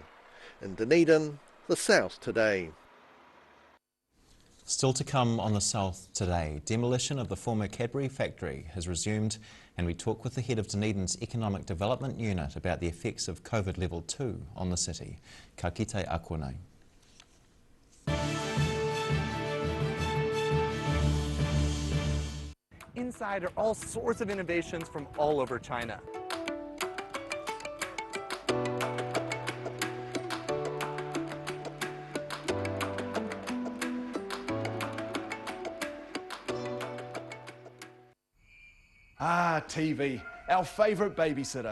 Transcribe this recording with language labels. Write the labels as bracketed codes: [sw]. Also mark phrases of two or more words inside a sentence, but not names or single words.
[en] In Dunedin, the South Today. Still to come on the South Today, demolition of the former Cadbury factory has resumed, and we talk with the head of Dunedin's Economic Development Unit about the effects of COVID Level 2 on the city. [mi] Ka kite a konei. [en] Inside are all sorts of innovations from all over China. TV, our favourite babysitter.